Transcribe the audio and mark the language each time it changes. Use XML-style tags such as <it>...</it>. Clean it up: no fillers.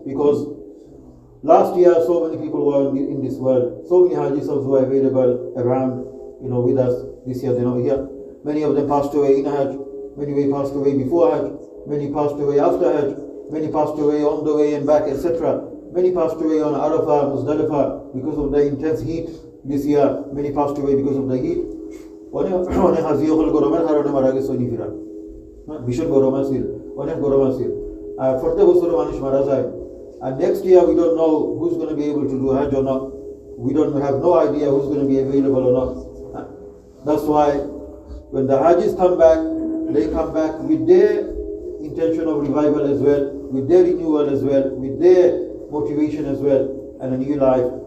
<en>Because last year so many people were in this world, so many Hajis were available around, with us. This year they're not here. Many of them passed away in Hajj, many passed away before Hajj, many passed away after Hajj, many passed away on the way and back, etc. Many passed away on Arafah, Muzdalifah because of the intense heat this year. Many passed away because of the heat.</en> <syl>অনেক হাজিও হল গরমের কারণে মারা গেছে নিফিরা, ভীষণ গরম আছিল, অনেক গরম আছিল, আর প্রত্যেক বছর মানুষ মারা যায়।</syl> <en>And next year we don't know who's going to be able to do Hajj or not. We don't have no idea who's going to be available or not. That's why when the Hajjis come back, they come back with their intention of revival as well, with their renewal as well, with their motivation as well, and a new life.</en>